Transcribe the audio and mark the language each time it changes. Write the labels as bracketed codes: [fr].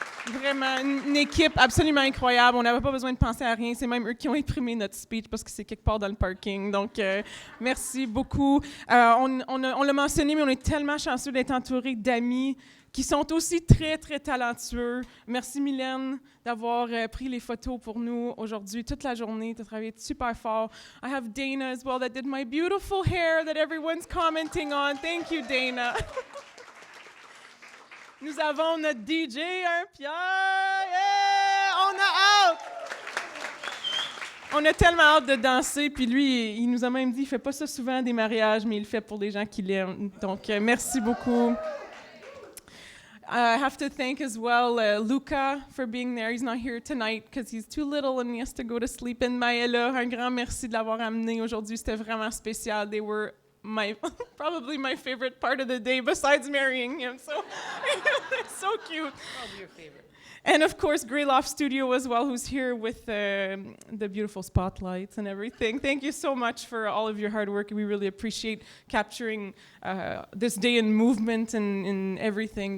[fr] Vraiment, une équipe absolument incroyable. On n'avait pas besoin de penser à rien. C'est même eux qui ont imprimé notre speech parce que c'est quelque part dans le parking. Donc, merci beaucoup. On l'a mentionné, mais on est tellement chanceux d'être entouré d'amis qui sont aussi très, très talentueux. Merci, Mylène, d'avoir pris les photos pour nous aujourd'hui, toute la journée. Tu as travaillé super fort. [en] I have Dana as well that did my beautiful hair that everyone's commenting on. Thank you, Dana. [fr] Nous avons notre DJ, Pierre. [en] Yeah! [fr] On a hâte! On a tellement hâte de danser. Puis lui, il nous a même dit, il fait pas ça souvent des mariages, mais il le fait pour les gens qui l'aiment. Donc, merci beaucoup. [en] I have to thank as well Luca for being there. He's not here tonight because he's too little and he has to go to sleep. And [fr] Maëla, un grand merci de l'avoir amené aujourd'hui. C'était vraiment spécial. [en] They were probably my favorite part of the day besides marrying him. So it's so cute. Probably your favorite. And of course, Greyloft Studio as well, who's here with the beautiful spotlights and everything. Thank you so much for all of your hard work. We really appreciate capturing this day in movement and in everything.